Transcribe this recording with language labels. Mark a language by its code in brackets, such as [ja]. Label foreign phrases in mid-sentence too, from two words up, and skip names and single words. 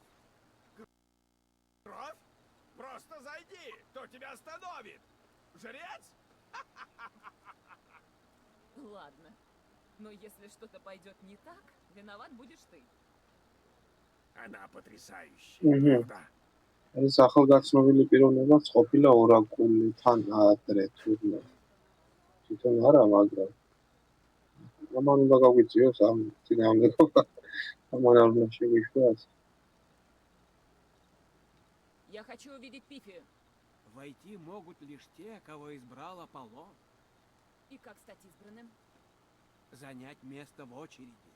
[ru] Кровь? Просто зайди! Кто тебя остановит? Жрец? Ладно. Но если что-то пойдет не так, виноват будешь ты. Она потрясающая, Мгм. правда? [ka] ეს ახალგაცნობილი პიროვნებაც ყოფილა ორაკული თან ადრე თურმე თვითონ არა მაგრამ ამან უნდა გაგვიწიოს ამ წინააღმდეგობა ამან არ უნდა შეგვიშვას [ru] Я хочу увидеть Пифи. Войти могут лишь те, кого избрал Аполлон. И как стать избранным? Занять место в очереди.